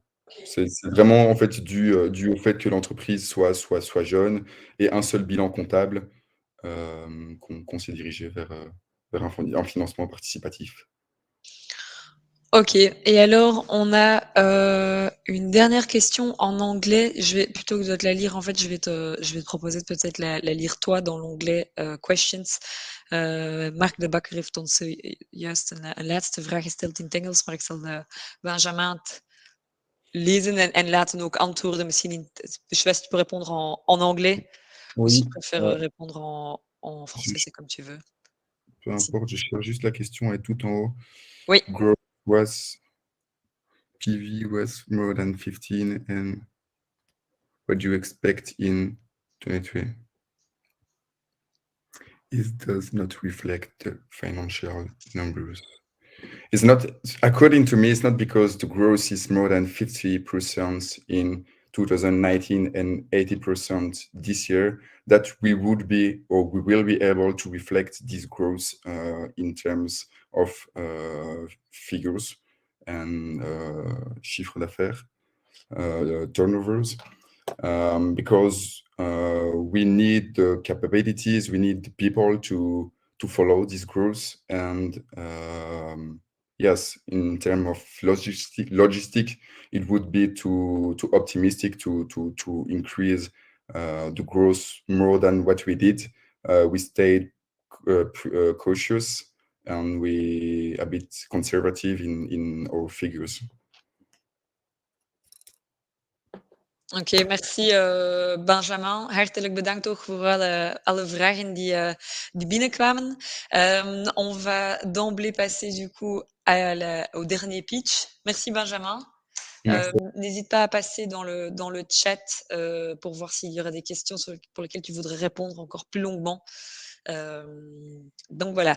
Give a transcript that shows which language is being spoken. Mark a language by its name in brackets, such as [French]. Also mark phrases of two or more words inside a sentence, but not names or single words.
[French] C'est vraiment en fait dû au fait que l'entreprise soit jeune et un seul bilan comptable, qu'on s'est dirigé vers un financement participatif. OK, et alors on a, une dernière question en anglais. Plutôt que de te la lire, en fait, je vais te proposer de peut-être la lire toi dans l'onglet, questions. [Dutch] Mark de Bakker heeft ons juist een laatste vraag gesteld in het Engels, maar ik zal Benjamin het lezen en laten ook antwoorden misschien [French] je sais pas si tu peux répondre en anglais ou si tu préfères répondre en français, c'est comme tu veux. Peu importe, je cherche juste la question, elle est tout en haut. Oui. [English] Growth PV was more than 15, and what do you expect in 2023? It does not reflect the financial numbers. It's not, according to me, it's not because the growth is more than 50% in 2019 and 80% this year that we would be, or we will be able to reflect this growth in terms of figures [French] and chiffre d'affaires, [English] turnovers, because we need the capabilities, we need the people to follow this growth, and yes, in terms of logistic, it would be too optimistic to increase the growth more than what we did we stayed cautious and we a bit conservative in our figures. [French] Oké, merci Benjamin. [Dutch] Hartelijk bedankt ook voor alle vragen die binnenkwamen. [French] On va d'emblée passer du coup au dernier pitch. Merci Benjamin. N'hésite pas à passer dans le chat pour voir s'il y aura des questions pour lesquelles tu voudrais répondre encore plus longuement. Donc voilà.